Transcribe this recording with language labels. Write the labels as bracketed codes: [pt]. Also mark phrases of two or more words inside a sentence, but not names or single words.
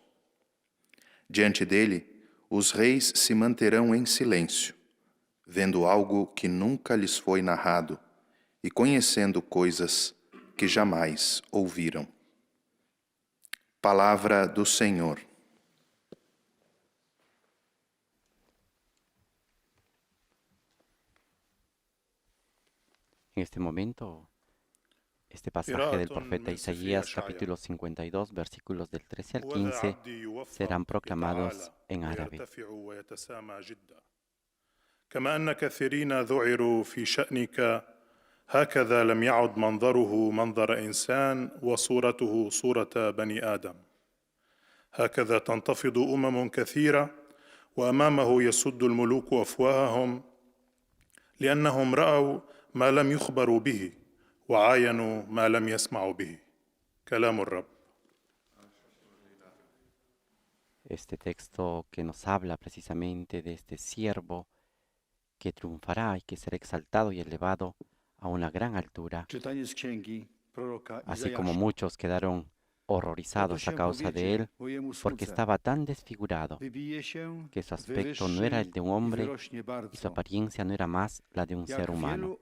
[pt] Diante dele, os reis se manterão em silêncio, vendo algo que nunca lhes foi narrado e conhecendo coisas que jamais ouviram. Palavra do Senhor. [es] En este momento, este pasaje del profeta Isaías, capítulo 52, versículos del 13 al 15, serán proclamados en árabe. [ar] كما أن كثيرين ذعروا في شأنك هكذا لم يعد منظره منظر إنسان وصورته صورة بني آدم. هكذا تنتفض كثيرة وأمامه يسد الملوك أفواههم لأنهم رأوا ما لم يخبروا به وعاينوا ما لم يسمعوا به. كلام الرب. [es] Este texto que nos habla precisamente de este siervo que triunfará y que será exaltado y elevado a una gran altura, así como muchos quedaron horrorizados a causa de él, porque estaba tan desfigurado que su aspecto no era el de un hombre y su apariencia no era más la de un ser humano.